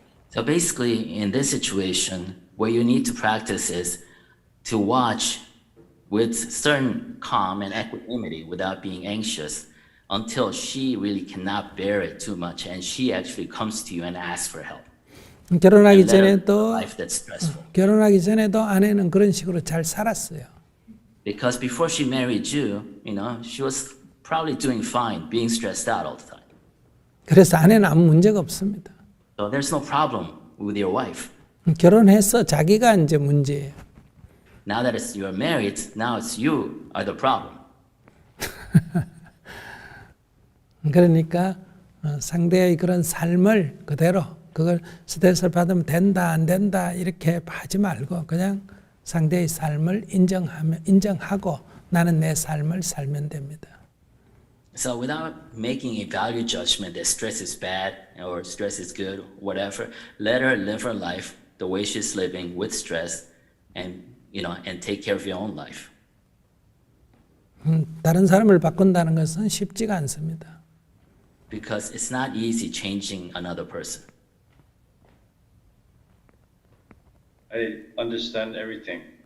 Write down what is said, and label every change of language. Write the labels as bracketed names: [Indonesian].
[English] So basically, in this situation, what you need to practice is to watch with certain calm and equanimity without being anxious until she really cannot bear it too much and she actually comes to you and asks for help. [Korean] 결혼하기 [English] And let her [Korean] 전에도 [English] life that's stressful. [Korean] 결혼하기 전에도 아내는 그런 식으로 잘 살았어요. [English] Because before she married you, she was probably doing fine, being stressed out all the time. [Korean] 그래서 아내는 아무 문제가 없습니다. [English] So there's no problem with your wife. [Korean] 결혼해서 자기가 이제 문제예요. [English] Now that you're married, now it's you are the problem. [Korean] 그러니까 상대의 그런 삶을 그대로 그걸 스트레스를 받으면 된다 안 된다 이렇게 하지 말고 그냥 상대의 삶을 인정하고 나는 내 삶을 살면 됩니다. [English] So without making a value judgment that stress is bad or stress is good, whatever, let her live her life the way she's living with stress and take care of your own life. [Korean] 다른 사람을 바꾼다는 것은 쉽지가 않습니다. [English] Because it's not easy changing another person. I understand everything.